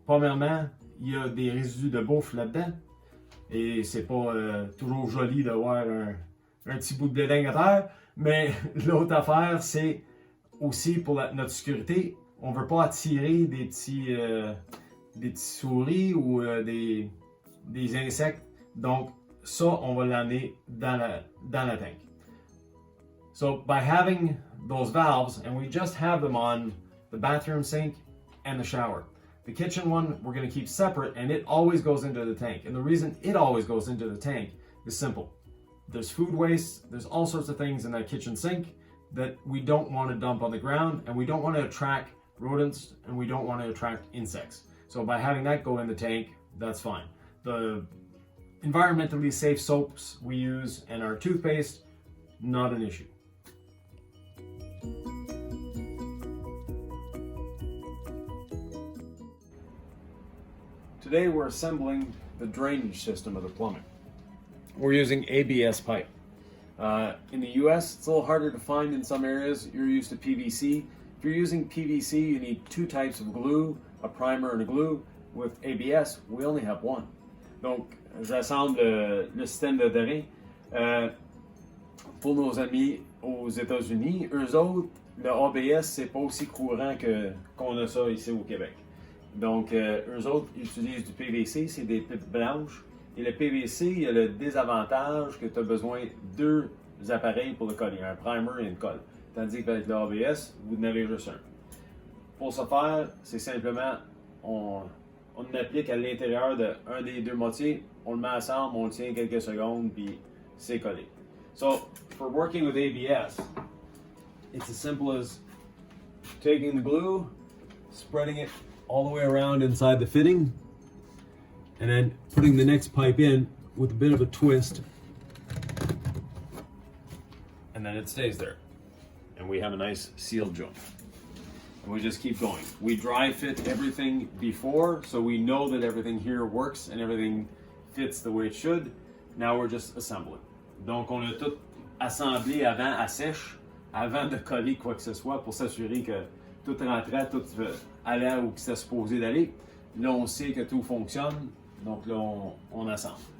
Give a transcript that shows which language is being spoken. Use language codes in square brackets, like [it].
[fr] Premièrement, il y a des résidus de bouffe là-dedans. Et c'est pas toujours joli d'avoir un petit bout de bléding à terre. Mais l'autre affaire, c'est aussi pour notre sécurité. On ne veut pas attirer des petits souris ou des insectes. Donc, ça, on va l'amener dans la tank. [en] So, by having those valves, and we just have them on the bathroom sink and the shower. The kitchen one, we're going to keep separate, and it always goes into the tank. And the reason it always goes into the tank is simple. There's food waste, there's all sorts of things in that kitchen sink that we don't want to dump on the ground, and we don't want to attract rodents, and we don't want to attract insects. So by having that go in the tank, that's fine. The environmentally safe soaps we use and our toothpaste, not an issue. Today we're assembling the drainage system of the plumbing. We're using ABS pipe. In the US, it's a little harder to find in some areas. You're used to PVC. If you're using PVC, you need two types of glue, a primer and a glue. With ABS, we only have one. [fr] Donc, j'assemble le système de terrain. Pour nos amis aux États-Unis, eux autres, le ABS, c'est pas aussi courant qu'on a ça ici au Québec. Donc, eux autres, ils utilisent du PVC, c'est des pipes blanches. Et le PVC, il y a le désavantage que tu as besoin de deux appareils pour le coller, un primer et une colle. Tandis qu'avec le ABS, vous n'avez juste un. Pour ce faire, c'est simplement, on applique à l'intérieur d'un des deux moitiés, on le met ensemble, on le tient quelques secondes, puis c'est collé. [en] So, for working with ABS, it's as simple as taking the glue, spreading it all the way around inside the fitting, and then putting the next pipe in with a bit of a twist, and then it stays there. And we have a nice sealed joint. And we just keep going. We dry fit everything before, so we know that everything here works and everything fits the way it should. Now we're just assembling. [fr] Donc on a tout assemblé avant à sèche, avant de coller quoi que ce soit, pour s'assurer que tout rentrait, tout allait où c'était supposé d'aller. Là on sait que tout fonctionne, donc là on assemble.